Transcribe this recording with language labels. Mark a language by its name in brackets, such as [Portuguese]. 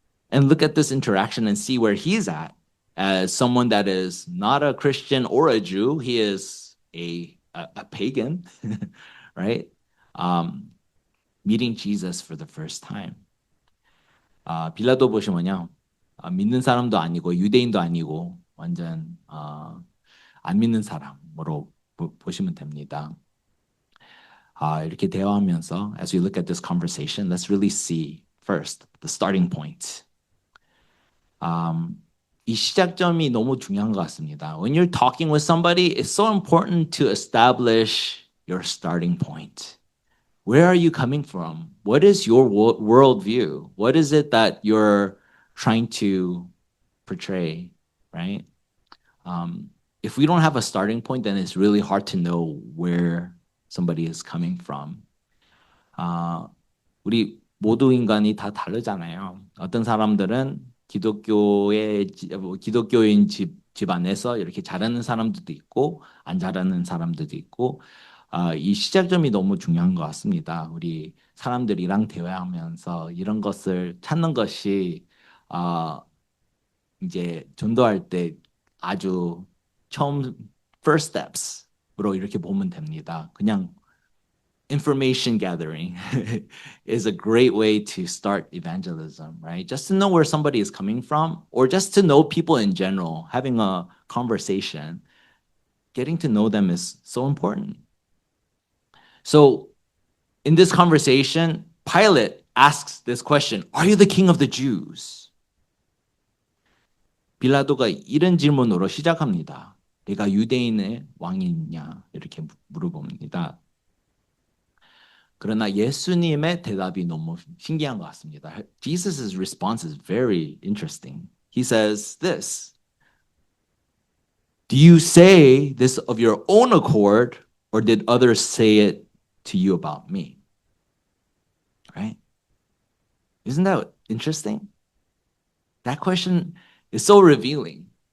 [English] And look at this interaction and see where he's at as someone that is not a Christian or a Jew. He is a pagan, right? Meeting Jesus for the first time. [Korean] 빌라도 보시면요. 믿는 사람도 아니고 유대인도 아니고 완전 안 믿는 사람으로 보시면 됩니다. 이렇게 대화하면서 [English] as we look at this conversation, let's really see first the starting point. [Korean] 이 시작점이 너무 중요한 것 같습니다. [English] When you're talking with somebody, it's so important to establish your starting point. Where are you coming from? What is your worldview? What is it that you're trying to portray, right? If we don't have a starting point, then it's really hard to know where somebody is coming from. [Korean] 우리 모두 인간이 다 다르잖아요. 어떤 사람들은 기독교인 집안에서 이렇게 잘하는 사람들도 있고 안 잘하는 사람들도 있고 이 시작점이 너무 중요한 것 같습니다. 우리 사람들이랑 대화하면서 이런 것을 찾는 것이 이제 전도할 때 아주 처음 [English] first steps [Korean] 로 이렇게 보면 됩니다. [English] 그냥 information gathering is a great way to start evangelism, right? Just to know where somebody is coming from, or just to know people in general, having a conversation, getting to know them is so important. So, in this conversation, Pilate asks this question, "Are you the king of the Jews?" [Korean] 빌라도가 이런 질문으로 시작합니다. 내가 유대인의 왕이냐? 이렇게 물어봅니다. 그러나 예수님의 대답이 너무 신기한 것 같습니다. [English] Jesus' response is very interesting. He says this, "Do you say this of your own accord, or did others say it to you about me?" Right? Isn't that interesting? That question is so revealing.